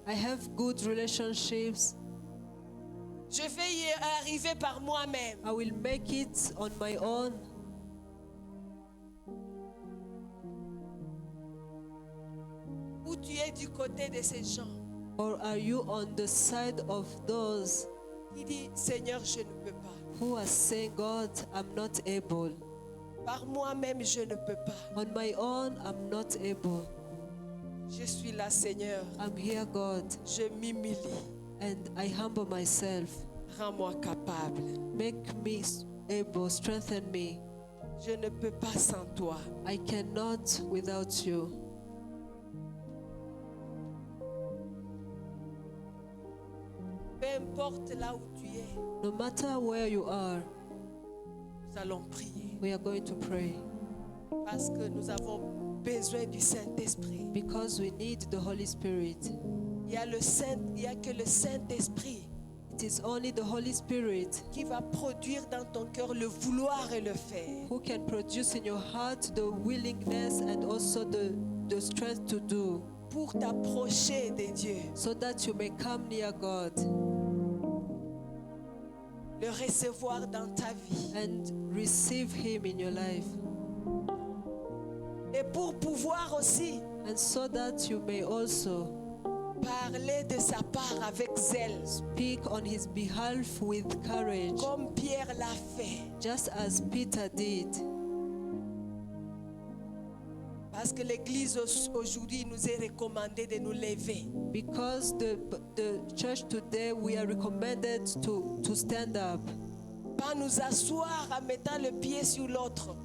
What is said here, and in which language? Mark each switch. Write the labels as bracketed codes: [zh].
[en] I have good relationships. [fr] je vais y arriver par moi-même? [en] I will make it on my own. [fr] Ou tu es du côté de ces gens [en] Or are you on the side of those [fr] qui disent Seigneur, je ne peux pas. [en] who are saying, God, I'm not able. [fr] Par moi-même, je ne peux pas. [en] On my own, I'm not able. [fr] Je suis là, Seigneur. [en] I'm here, God, [fr] Je m'humilie. [en] and I humble myself. [fr] Rends-moi capable. [en] Make me able, strengthen me. [fr] Je ne peux pas sans toi. [en] I cannot without you. [fr] Peu importe là où tu es, [en] No matter where you are, [fr] nous allons prier. [en] we are going to pray [fr] Parce que nous avons besoin du Saint-Esprit. [en] because we need the Holy Spirit. [fr] Il y a que le Saint-Esprit [en] It is only the Holy Spirit [fr] qui va produire dans ton cœur le vouloir et le faire. [en] who can produce in your heart the willingness and also the strength to do, [fr] Pour t'approcher de Dieu, [en] so that you may come near God [fr] le recevoir dans ta vie. [en] and receive Him in your life, [fr] Et pour pouvoir aussi [en] and so that you may also [fr] parler de sa part avec zèle, [en] speak on His behalf with courage, [fr] comme Pierre l'a fait. [en] just as Peter did. [fr] Parce que l'Église aujourd'hui nous est recommandée de nous lever. [en] Because the church today, we are recommended to stand up [fr] Pas nous asseoir en mettant le pied sur l'autre,